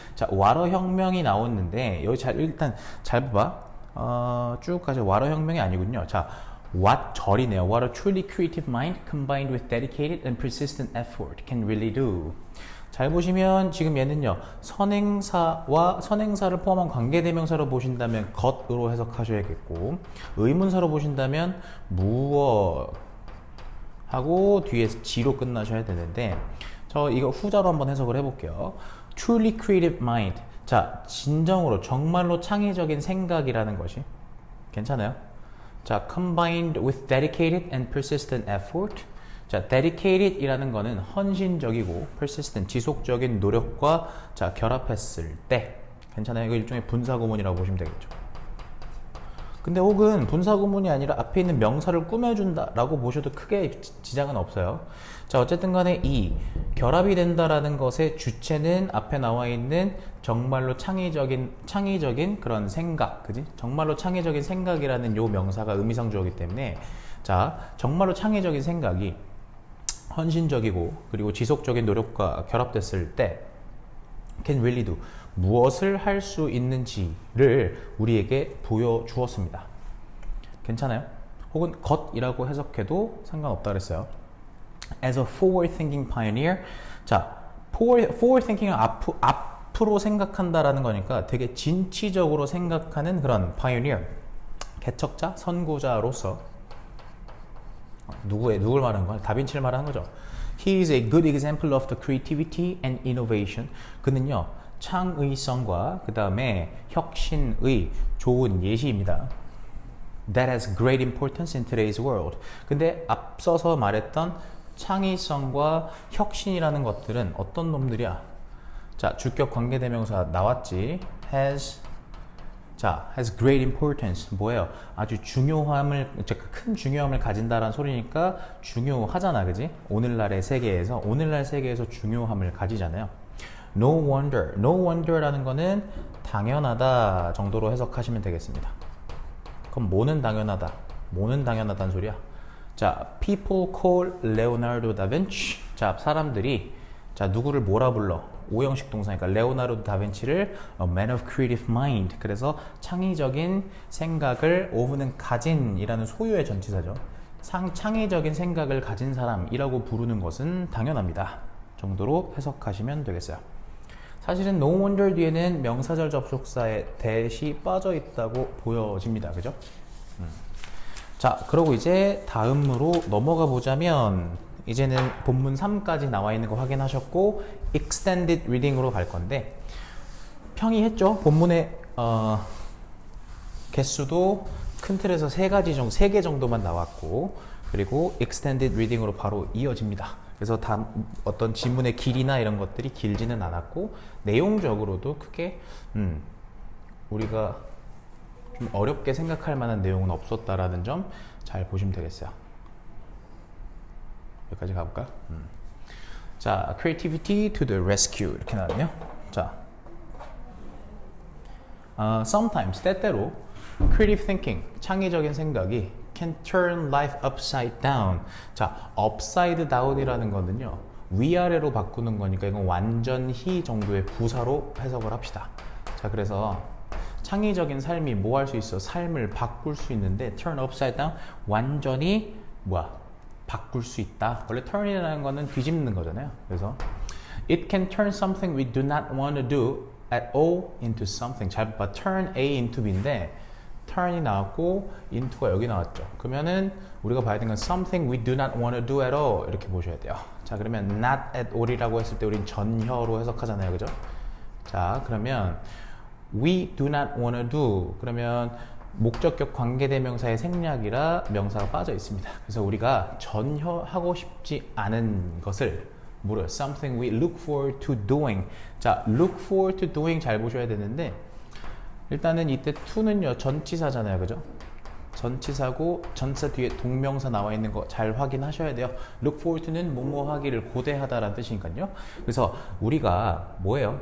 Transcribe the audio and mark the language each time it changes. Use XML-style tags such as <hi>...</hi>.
<ko>자, 와러 혁명이 나왔는데 여기 일단 잘 봐봐. 쭉 가자. 와러 혁명이 아니군요. 자, what절이네요.</ko> <en>What a truly creative mind combined with dedicated and persistent effort can really do.</en> <ko>잘 보시면 지금 얘는요, 선행사와 선행사를 포함한 관계대명사로 보신다면 것으로 해석하셔야겠고, 의문사로 보신다면 무엇 하고 뒤에서 G로 끝나셔야 되는데, 저 이거 후자로 한번 해석을 해볼게요.</ko> <en>Truly creative mind.</en> <ko>자, 진정으로 정말로 창의적인 생각이라는 것이 괜찮아요?</ko> <en>자, combined with dedicated and persistent effort.</en> <ko>자, dedicated 이라는 거는 헌신적이고 persistent, 지속적인 노력과 자, 결합했을 때 괜찮아요? 이거 일종의 분사구문이라고 보시면 되겠죠. 근데 혹은 분사구문이 아니라 앞에 있는 명사를 꾸며준다 라고 보셔도 크게 지장은 없어요. 자, 어쨌든 간에 이 결합이 된다라는 것의 주체는 앞에 나와 있는 정말로 창의적인 그런 생각, 그지? 정말로 창의적인 생각이라는 요 명사가 의미상 주어이기 때문에 자, 정말로 창의적인 생각이 헌신적이고 그리고 지속적인 노력과 결합됐을 때</ko> <en>can really do,</en> <ko>무엇을 할 수 있는지를 우리에게 보여주었습니다. 괜찮아요? 혹은 것이라고 해석해도 상관없다 그랬어요.</ko> <en>As a forward-thinking pioneer.</en> <ko>자, forward-thinking은 앞으로 생각한다라는 거니까 되게 진취적으로 생각하는 그런 pioneer, 개척자, 선구자로서 누굴 말하는 거야? 다빈치를 말하는 거죠.</ko> <en>He is a good example of the creativity and innovation.</en> <ko>그는요, 창의성과 그 다음에 혁신의 좋은 예시입니다.</ko> <en>That has great importance in today's world.</en> <ko>근데 앞서서 말했던 창의성과 혁신이라는 것들은 어떤 놈들이야? 자, 주격 관계대명사 나왔지.</ko> <en>has great importance.</en> <ko>뭐예요? 아주 큰 중요함을 가진다라는 소리니까 중요하잖아, 그지? 오늘날 세계에서 중요함을 가지잖아요.</ko> <en>No wonder</en> <ko>라는 거는 당연하다 정도로 해석하시면 되겠습니다. 그럼 뭐는 당연하다는 소리야.</ko> <en>자, people call Leonardo da Vinci.</en> <ko>자, 사람들이 누구를 뭐라 불러? 오형식 동사니까 레오나르도 다빈치를</ko> <en>a man of creative mind.</en> <ko>그래서 창의적인 생각을 오브는 가진이라는 소유의 전치사죠. 창의적인 생각을 가진 사람이라고 부르는 것은 당연합니다. 정도로 해석하시면 되겠어요. 사실은</ko> <en>no wonder</en> <ko>뒤에는 명사절 접속사의 that이 빠져 있다고 보여집니다. 그죠? 자, 그러고 이제 다음으로 넘어가 보자면 이제는 본문 3까지 나와 있는 거 확인하셨고</ko> <en>extended reading</en> <ko>으로 갈 건데 평이 했죠. 본문의 개수도 큰 틀에서 3개 정도만 나왔고 그리고</ko> <en>extended reading</en> <ko>으로 바로 이어집니다. 그래서 어떤 지문의 길이나 이런 것들이 길지는 않았고 내용적으로도 크게 우리가 좀 어렵게 생각할 만한 내용은 없었다라는 점 잘 보시면 되겠어요. 여기까지 가볼까요?</ko> <en>자, creativity to the rescue</en> <ko>이렇게 나왔네요.</ko> <en>자, sometimes</en> <ko>때때로</ko> <en>creative thinking</en> <ko>창의적인 생각이</ko> <en>can turn life upside down.</en> <ko>자, upside down이라는 거는요 위아래로 바꾸는 거니까 이건 완전히 정도의 부사로 해석을 합시다. 자, 그래서 창의적인 삶이 뭐 할 수 있어? 삶을 바꿀 수 있는데</ko> <en>turn upside down</en> <ko>완전히 바꿀 수 있다. 원래 turn이라는 거는 뒤집는 거잖아요.</ko> <en>그래서 it can turn something we do not want to do at all into something.</en> <ko>잘 봐.</ko> <en>turn A into B</en> <ko>인데 turn이 나왔고 into가 여기 나왔죠. 그러면은 우리가 봐야 되는 건</ko> <en>something we do not want to do at all</en> <ko>이렇게 보셔야 돼요. 자, 그러면</ko> <en>not at all</en> <ko>이라고 했을 때 우린 전혀로 해석하잖아요. 그죠? 자, 그러면</ko> <en>we do not want to do</en> <ko>그러면 목적격 관계대명사의 생략이라 명사가 빠져 있습니다. 그래서 우리가 전혀 하고 싶지 않은 것을 뭐래요?</ko> <en>Something we look forward to doing.</en> <ko>자,</ko> <en>look forward to doing</en> <ko>잘 보셔야 되는데 일단은 이때 to는요 전치사잖아요. 그죠? 전치사고 전치사 뒤에 동명사 나와 있는 거 잘 확인하셔야 돼요.</ko> <en>look forward to</en> <ko>는 뭐뭐 하기를 고대하다라는 뜻이니까요. 그래서 우리가 뭐예요?</ko>